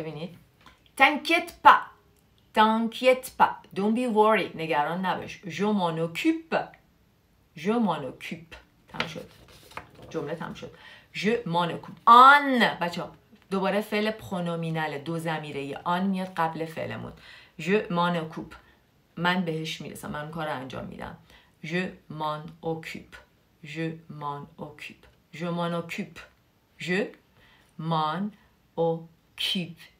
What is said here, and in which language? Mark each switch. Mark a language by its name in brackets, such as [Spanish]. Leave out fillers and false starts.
[Persian] ببینید [French] t'inquiète pas، t'inquiète pas، [English] don't be worried، [Persian] نگران نباش. [French] je m'en occupe، je m'en occupe. [Persian] تمام شد، جمله تمام شد. [French] je m'en occupe. [Persian] آن بچه ها دوباره فعل پرونومینال دو ضمیره، آن میاد قبل فعلمون. [French] je m'en occupe، [Persian] من بهش میرسم، من کار رو انجام میدم. [French] je m'en occupe، je m'en occupe، je m'en occupe، je m'en occupe.